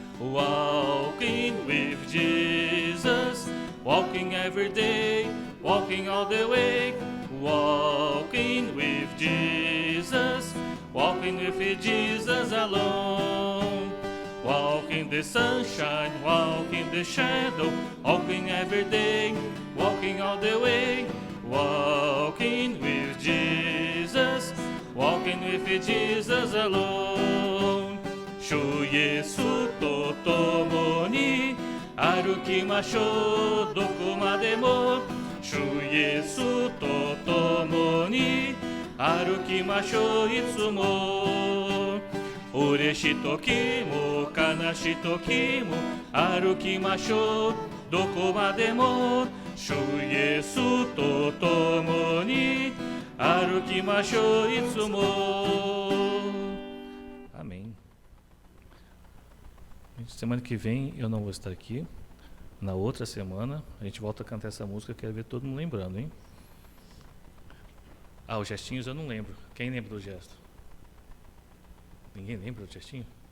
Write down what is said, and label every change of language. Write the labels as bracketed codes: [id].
[en] Walking with Jesus, walking every day, walking all the way, walking with Jesus, walking with Jesus alone. Walking the sunshine, walking the shadow, walking every day, walking all the way, walking with Jesus, walking with Jesus alone. [ja] 主イエスと共に歩きましょう、どこまでも。主イエスと共に歩きましょう、いつも。嬉しい時も悲しい時も歩きましょう、どこまでも。主イエスと共に歩きましょう、いつも。 [pt] Amém. Semana que vem eu não vou estar aqui. Na outra semana a gente volta a cantar essa música. Quero ver todo mundo lembrando, hein? Ah, os gestinhos eu não lembro. Quem lembra do gesto? Ninguém lembra do gestinho?